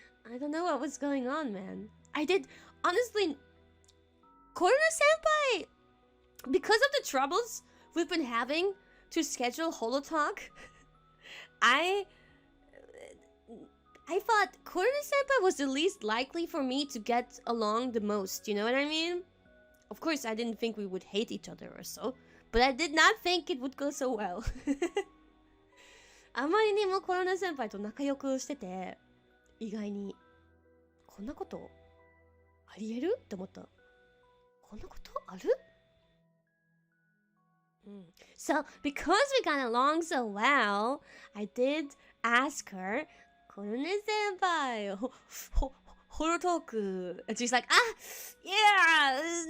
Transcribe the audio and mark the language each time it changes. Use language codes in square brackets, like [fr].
[en] I don't know what was going on, man. I did, honestly, Korone-senpai, because of the troubles we've been having to schedule HoloTalk, I thought Korone-senpai was the least likely for me to get along the most, you know what I mean? Of course, I didn't think we would hate each other or so, but I did not think it would go so well. [ja] あまりにもコロネ先輩と仲良くしてて、意外にこんなことありえるって思った。こんなことある？ [en] So, because we got along so well, I did ask her, コロネ先輩、HoloTalk. And she's like, yeah!